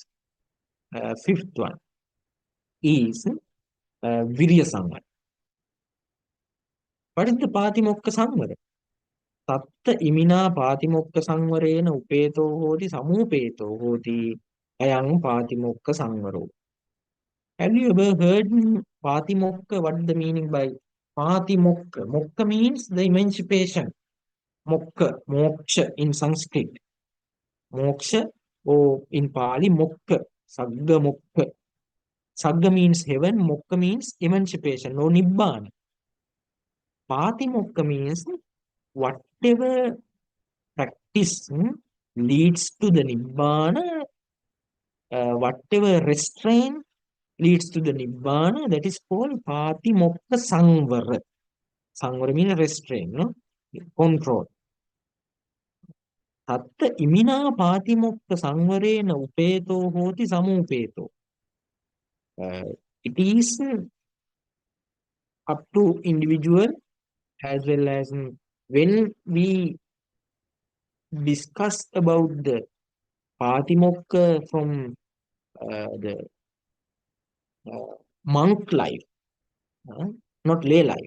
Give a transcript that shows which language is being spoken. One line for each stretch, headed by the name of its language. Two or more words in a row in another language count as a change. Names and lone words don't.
English: Fifth one is
Pali: Virya Sangvara.
English: What is the
Pali: Patimokka Sangvara? Tatta imina Patimokka Sangvarena upeto hoti samupeto hoti ayang Patimokka Sangvaro.
English: Have you ever heard Patimokka? What is the meaning by Patimokka? Mokka means the emancipation. Mokka, moksha in Sanskrit. Moksha, or in Pali, mokka,
Pali: sagga mokka.
English: Sagga means heaven, mokka means emancipation, no nibbana. Patimokka means whatever practice leads to the nibbana, whatever restraint leads to the nibbana, that is called
Pali: Patimokka Sangvara.
English: Sangvara means restraint, no? Control.
Pali: Tatta imina Patimokka Sangvarena upeto hoti samupeto.
English: It is up to individual as well as when we discuss about the Patimokka from the monk life, not lay life.